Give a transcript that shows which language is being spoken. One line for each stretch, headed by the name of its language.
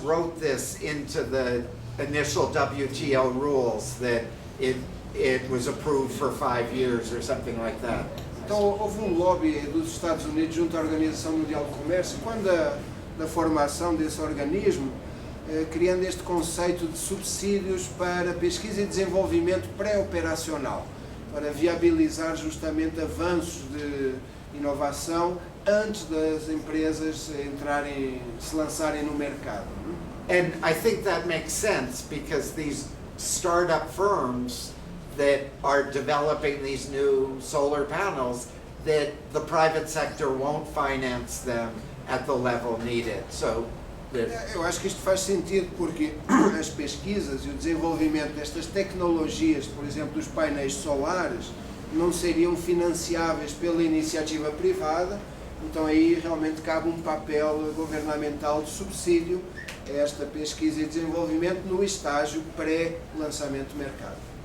English: wrote this into the initial WTO rules, that it was approved for 5 years or something like that.
Portuguese: Então, houve lobby dos Estados Unidos junto à Organização Mundial do Comércio, quando da formação desse organismo, criando este conceito de subsídios para pesquisa e desenvolvimento pré-operacional, para viabilizar justamente avanços de inovação antes das empresas se lançarem no mercado.
English: And I think that makes sense, because these startup firms that are developing these new solar panels, that the private sector won't finance them at the level needed. So
Portuguese: eu acho que isto faz sentido porque as pesquisas e o desenvolvimento destas tecnologias, por exemplo, dos painéis solares, não seriam financiáveis pela iniciativa privada, então aí realmente cabe um papel governamental de subsídio a esta pesquisa e desenvolvimento no estágio pré-lançamento do mercado.